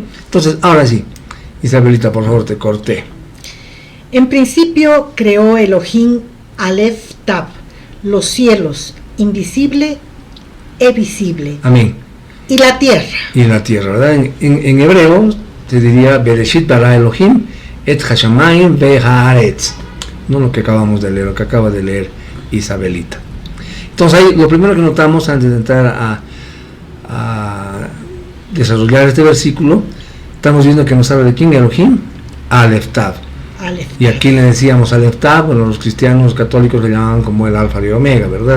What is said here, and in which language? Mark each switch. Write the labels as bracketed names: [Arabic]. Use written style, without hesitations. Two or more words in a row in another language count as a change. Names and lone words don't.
[Spanish] Entonces, ahora sí, Isabelita, por favor, te corté. en principio creó [Hebrew] אלהים אלף תו, [Spanish] los cielos, invisible e visible, Amén. y la tierra. Y la tierra, ¿verdad? En hebreo se diría [Hebrew] בראשית ברא אלהים את השמים והארץ. [Spanish] No lo que acabamos de leer, lo que acaba de leer Isabelita. Entonces ahí lo primero que notamos antes de entrar a desarrollar este versículo, estamos viendo que nos habla de quién. [Hebrew] אלהים אלף תו. [Spanish] Aleph Y aquí le decíamos [Hebrew] אלף תו, [Spanish] bueno, los cristianos católicos le llamaban como el alfa y omega, ¿verdad?